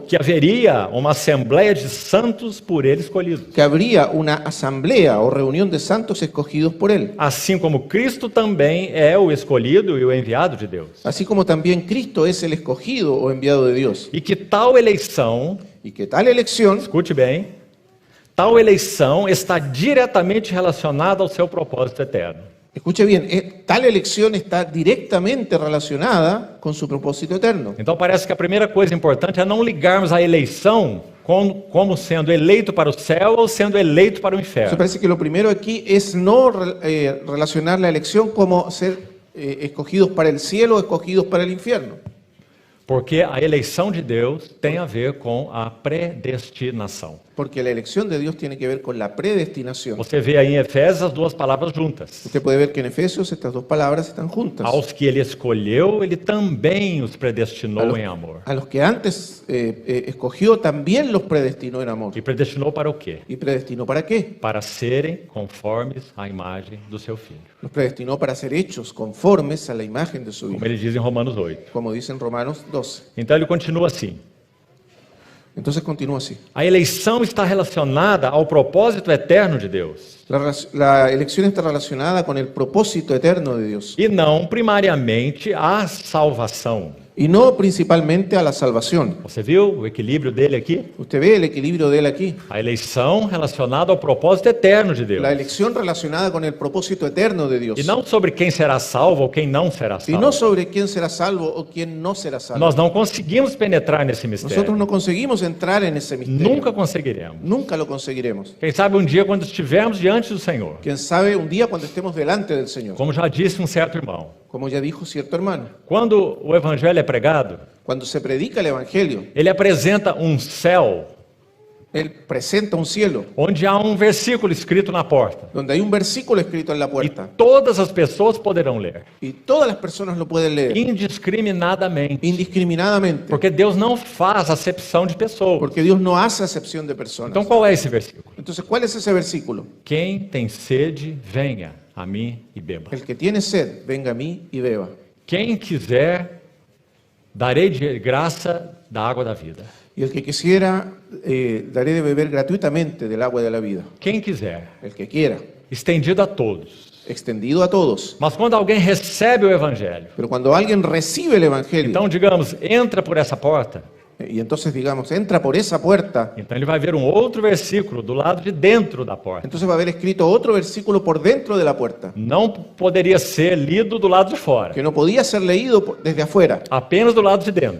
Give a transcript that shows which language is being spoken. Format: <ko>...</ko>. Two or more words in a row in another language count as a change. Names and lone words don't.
<pt>que haveria uma assembleia de santos por Ele escolhidos.</pt> <es>que habría una asamblea o reunión de santos escogidos por Él.</es> <pt>Assim como Cristo também é o escolhido e o enviado de Deus.</pt> <es>Así como también Cristo es el escogido o enviado de Dios.</es> <pt>E que tal eleição,</pt> <es>Y que tal elección,</es> <pt>escute bem, tal eleição está diretamente relacionada ao seu propósito eterno.</pt> <es>escuche bien, tal elección está directamente relacionada con su propósito eterno.</es> <pt>Então parece que a primeira coisa importante é não ligarmos a eleição como sendo eleito para o céu ou sendo eleito para o</pt> <es>Entonces inferno. parece que lo primero aquí es no relacionar la elección como ser escogidos para el cielo o escogidos para el infierno.</es> <pt>Porque a eleição de Deus tem a ver com a predestinação.</pt> <es>Porque la elección de Dios tiene que ver con la predestinación.</es> <pt>Você vê aí em Efésios as duas palavras juntas.</pt> <es>Usted puede ver que en Efesios estas dos palabras están juntas.</es> <pt>Aos que ele escolheu, ele também os predestinou em amor.</pt> <es>A los que antes escogió, también los predestinó en amor.</es> <pt>E predestinou para o quê?</pt> <es>¿Y predestinó para qué?</es> <pt>Para serem conformes à imagem do seu Filho.</pt> <es>Los predestinó para ser hechos conformes a la imagen de su Como Hijo,</es> <pt>ele diz em Romanos 8.</pt> <es>como dice en Romanos 12.</es> <pt>Então ele continua assim.</pt> <es>Entonces continúa así.</es> <pt>A eleição está relacionada ao propósito eterno de Deus.</pt> <es>La elección está relacionada con el propósito eterno de Dios</es> <pt>E não primariamente à salvação.</pt> <es>y no principalmente a la salvación.</es> <pt>Você viu o equilíbrio dele aqui?</pt> <es>Usted ve el equilibrio de él aquí.</es> <pt>A eleição relacionada ao propósito eterno de Deus.</pt> <es>La elección relacionada con el propósito eterno de Dios.</es> <pt>E não sobre quem será salvo ou quem não será</pt> <es>Y salvo. no sobre quién será salvo o quién no será salvo.</es> <pt>Nós não conseguimos penetrar nesse</pt> <es>Nosotros mistério. no conseguimos entrar en ese misterio.</es> <pt>Nunca conseguiremos.</pt> <es>Nunca lo conseguiremos.</es> <pt>Quem sabe um dia quando estivermos diante do Senhor,</pt> <es>Quién sabe un día cuando estemos delante del Señor.</es> <pt>como já disse um certo irmão,</pt> <es>Como ya dijo cierto hermano,</es> <pt>quando o evangelho é pregado,</pt> <es>cuando se predica el Evangelio,</es> <pt>ele apresenta um céu</pt> <es>Él presenta un cielo</es> <pt>onde há um versículo escrito na porta.</pt> <es>donde hay un versículo escrito en la E puerta</es> <pt>todas as pessoas poderão ler,</pt> <es>y todas las personas lo pueden leer</es> <pt>indiscriminadamente.</pt> <es>indiscriminadamente,</es> <pt>Porque Deus não faz acepção de pessoas.</pt> <es>porque Dios no hace acepción de personas.</es> <pt>Então qual é esse versículo?</pt> <es>Entonces, ¿cuál es ese versículo?</es> <pt>Quem tem sede, venha a mim e beba.</pt> <es>El que tiene sed, venga a mí y beba.</es> <pt>Quem quiser, darei de graça da água da vida.</pt> <es>Y el que quisiera, daré de beber gratuitamente del agua de la vida.</es> <pt>Quem quiser,</pt> <es>El que quiera,</es> <pt>estendido a todos.</pt> <es>extendido a todos.</es> <pt>Mas quando alguém recebe o evangelho,</pt> <es>Pero cuando alguien recibe el Evangelio,</es> <pt>então digamos, entra por essa porta,</pt> <es>y entonces digamos, entra por esa puerta,</es> <pt>então ele vai ver um outro versículo do lado de dentro da porta.</pt> <es>entonces va a haber escrito otro versículo por dentro de la puerta,</es> <pt>Não poderia ser lido do lado de fora,</pt> <es>que no podía ser leído desde afuera,</es> <pt>apenas do lado de dentro.</pt>